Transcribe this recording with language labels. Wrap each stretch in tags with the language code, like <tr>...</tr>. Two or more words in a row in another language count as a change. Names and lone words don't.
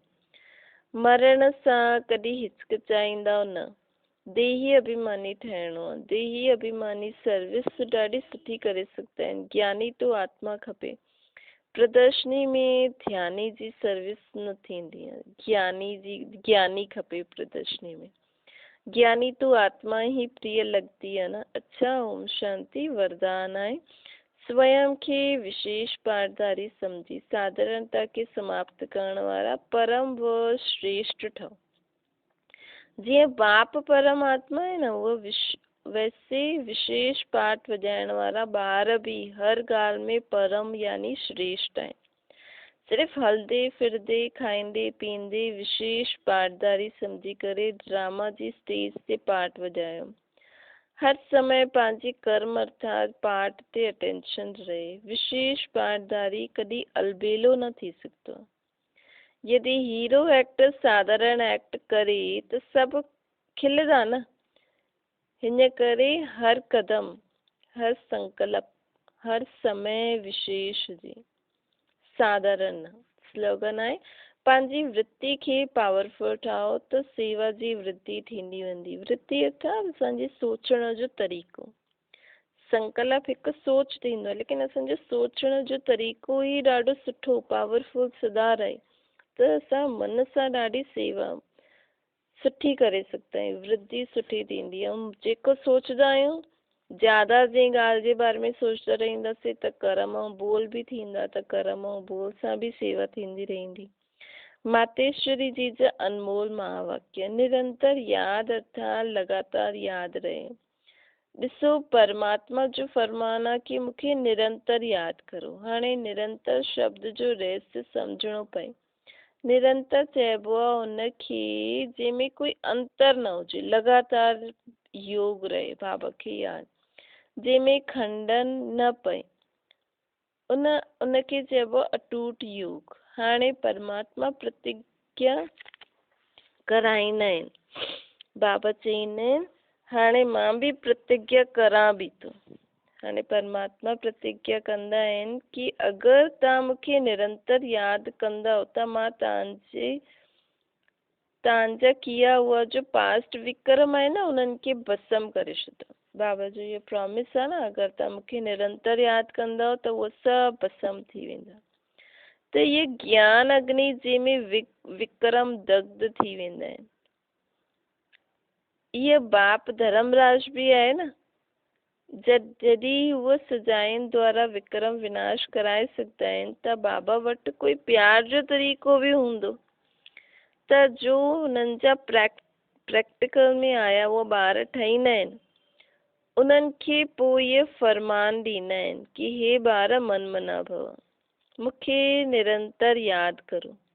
<sd>मरण सां कॾहिं हिचकिचाईंदव न, देही अभिमानी ठहिणो आहे। देही अभिमानी सर्विस ॾाढी सुठी करे सघंदा आहिनि। ज्ञानी तो आत्मा खपे। प्रदर्शनी में ध्यानी जी सर्विस न थींदी आहे, ज्ञानी खपे प्रदर्शनी में।</sd> <hi>ज्ञानी तो आत्मा ही प्रिय लगती है ना। अच्छा, ओम शांति।</hi> <sd>वरदान आहे स्वयं खे विशेष पाठधारी समझी साधारणता के समाप्त करण वारा परम व श्रेष्ठ ठहो। जीअं बाप परमात्मा</sd> <hi>है ना, वो वैसे</hi> <sd>विशेष पाठ वॼाइण वारा ॿार भी हर ॻाल्हि में परम यानी श्रेष्ठ आहिनि। सिर्फ़ हलंदे फिरदे खाईंदे पीअंदे विशेष पाठधारी समझी करे ड्रामा जी स्टेज ते पाठ वॼायो। हर समय पंहिंजे कर्म अर्थात पाठ ते अटेंशन रहे। विशेष पाठधारी कॾहिं अलबेलो न थी सघंदो। यदि</sd> <en>hero actor</en> <sd>साधारण एक्ट करे त सभु खिलंदा न, हिन करे हर कदम, हर संकल्प, हर समय विशेष हुजे, साधारण न। स्लोगन आहे, पंहिंजी वृत्ति खे पावरफुल ठाहो त सेवा जी वृद्धि थींदी वेंदी। वृत्ति अर्थात असांजे सोचण जो तरीक़ो। संकल्प हिकु सोच थींदो आहे, लेकिन असांजो सोचण जो तरीक़ो ई ॾाढो सुठो पावरफुल सुधार आहे, त असां मन सां ॾाढी सेवा सुठी करे सघंदा आहियूं, वृद्धि सुठी थींदी आहे। ऐं जेको सोचंदा आहियूं ज्यादा जंहिं ॻाल्हि जे बारे में सोचंदा रहंदासीं त कर्म ऐं बोल बि थींदा, त कर्म ऐं बोल सां बि सेवा थींदी रहंदी। मातेश्वरी जी जा अनमोल महावाक्य, निरंतर याद अर्थात लगातार याद रहे। ॾिसो, परमात्मा जो फरमान आहे कि मूंखे निरंतर यादि करो। हाणे निरंतर शब्द जो रहस्य सम्झणो पए। निरंतर चइबो आहे उनखे जंहिंमें कोई अंतर न हुजे, लगातार योग रहे बाबा खे यादि, जंहिंमें खंडन न पए, उनखे चइबो आहे अटूट योग। हाणे परमात्मा प्रतिज्ञा कराईंदा आहिनि, बाबा चईंदा आहिनि हाणे मां बि प्रतिज्ञा करां बि थो। हाणे परमात्मा प्रतिज्ञा कंदा आहिनि कि अगरि तव्हां मूंखे निरंतर यादि कंदव त मां तव्हांजा</sd> <hi>किया हुआ</hi> <sd>जो पास्ट विक्रम आहे न, उन्हनि खे भस्म करे छॾंदव। बाबा जो इहो प्रॉमिस आहे न, अगरि तव्हां मूंखे निरंतर यादि कंदव त उहो सभु भस्म थी वेंदा। त इहे ज्ञान अग्नि जंहिंमें विक्रम दग्ध थी वेंदा आहिनि। इहे बाप धर्मराज बि आहे न, जॾहिं उहे सजाइन द्वारा विक्रम विनाश कराए सघंदा आहिनि त बाबा वटि कोई प्यार जो तरीक़ो बि हूंदो, त जो हुननि जा प्रैक्टिकल में आया उहे ॿार ठाहींदा आहिनि, उन्हनि खे पोइ इहे फरमान ॾींदा आहिनि कि हे ॿार मन मना भव, मूंखे निरंतर यादि करो।</sd>